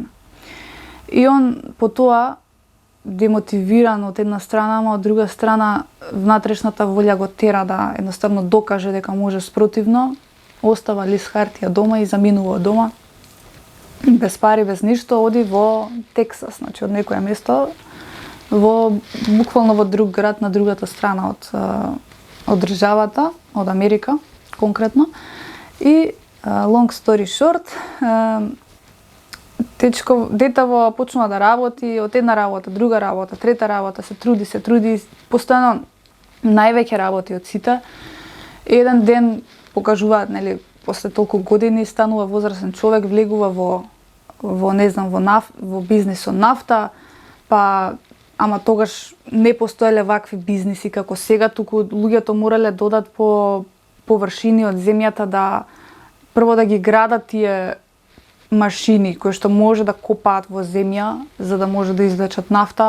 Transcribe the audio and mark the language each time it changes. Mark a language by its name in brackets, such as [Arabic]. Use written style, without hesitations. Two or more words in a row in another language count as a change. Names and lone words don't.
[Macedonian] И он по тоа демотивиран од една страна, ама од друга страна внатрешната волја го тера да едноставно докаже дека може спротивно, остава лист хартија дома и заминува од дома. Без пари, без ништо, оди во Тексас, значи од некоја место, буквално во друг град на другата страна од државата, од Америка конкретно. И [English] long story short, [Macedonian] детево почнува да работи, од една работа, друга работа, трета работа, се труди, постојано највеќе работи од сите. Еден ден покажуваат, нели, после толку години станува возрастен човек, влегува во не знам, во бизнисот нафта, па ама тогаш не постоеле вакви бизниси како сега, туку луѓето морале додат по површини од земјата да прво да ги градат тие машини кои што може да копаат во земја за да може да извлечат нафта.